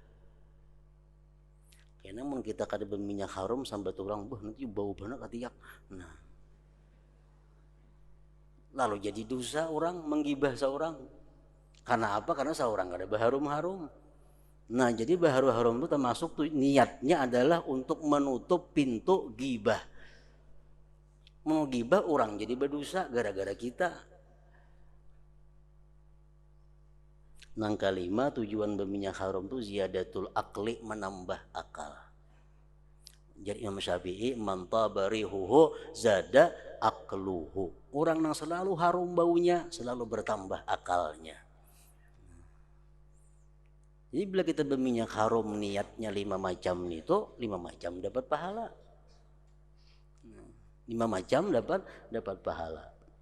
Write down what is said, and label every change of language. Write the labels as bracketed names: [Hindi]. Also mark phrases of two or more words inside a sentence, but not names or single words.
[Banjar] Karena mun kita kada berminyak harum sampai orang, nanti bau banget katiak. [Indonesian] Nah, lalu jadi dosa orang menggibah seorang. Karena apa? Karena seorang kada berharum-harum. Nah, jadi berharum-harum itu termasuk tuh niatnya adalah untuk menutup pintu gibah. Mau gibah orang jadi berdosa gara-gara kita. Yang kelima, tujuan berminyak harum itu [Arabic] زيادة العقل, [Indonesian] menambah akal. Jadi Imam Syafi'i, [Arabic] من طاب ريحه زاد عقله. [Indonesian] Orang yang selalu harum baunya selalu bertambah akalnya. Jadi bila kita berminyak harum niatnya 5 macam itu, 5 macam dapat pahala. 5 macam dapat pahala.